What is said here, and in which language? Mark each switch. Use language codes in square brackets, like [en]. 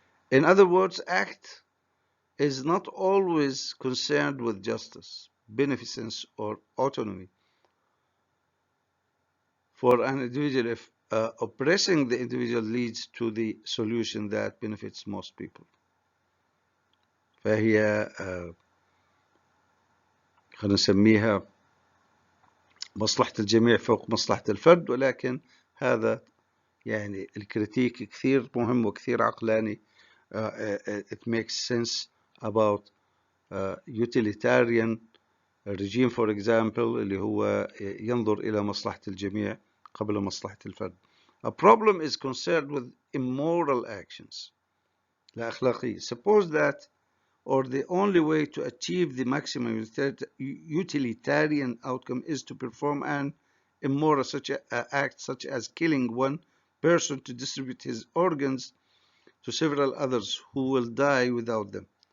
[en] In other words, ACT is not always concerned with justice, beneficence, or autonomy for an individual if oppressing the individual leads to the solution that benefits most people. [ar] فهي خلينا نسميها مصلحة الجميع فوق مصلحة الفرد، ولكن هذا يعني الكريتيك كثير مهم وكثير عقلاني. [en] It makes sense about utilitarian regime, for example, [ar] اللي هو ينظر إلى مصلحة الجميع قبل مصلحة الفرد. [en] A problem is concerned with immoral actions, [ar] لا أخلاقية. [en] Suppose that, or the only way to achieve the maximum utilitarian outcome is to perform an immoral act such as killing one person to distribute his organs to several others who will die without them.